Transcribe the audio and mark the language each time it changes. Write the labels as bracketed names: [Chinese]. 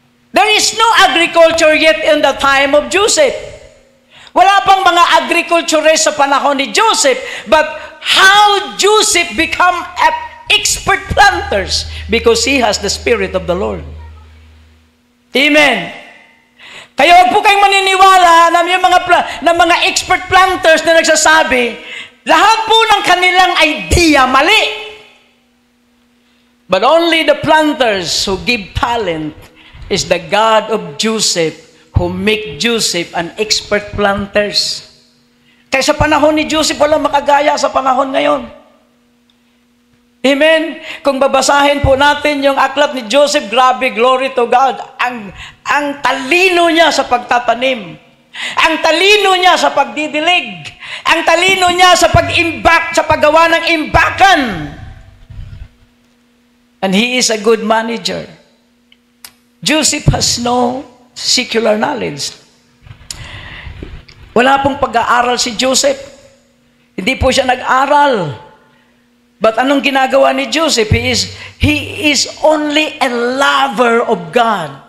[English] There is no agriculture yet in the time of Joseph. [Filipino] Wala pang mga agriculturist sa panahon ni Joseph, [English] but how Joseph become an expert planters? Because he has the Spirit of the Lord. Amen. [Filipino] Kaya huwag po kayong maniniwala na yung mga expert planters na nagsasabi, lahat po ng kanilang idea mali. [English] But only the planters who give talent is the God of Joseph, who make Joseph an expert planters. [Filipino] Kaya sa panahon ni Joseph, walang makagaya sa panahon ngayon. Amen? Kung babasahin po natin yung aklat ni Joseph, grabe, [English] glory to God. [Filipino] Ang talino niya sa pagtatanim. Ang talino niya sa pagdidilig. Ang talino niya sa pag-imbak, sa paggawa ng imbakan. [English] And he is a good manager. Joseph has no secular knowledge. [Filipino] Wala pong pag-aaral si Joseph. Hindi po siya nag-aral. [English] But [Filipino] anong ginagawa ni Joseph? [English] He is only a lover of God.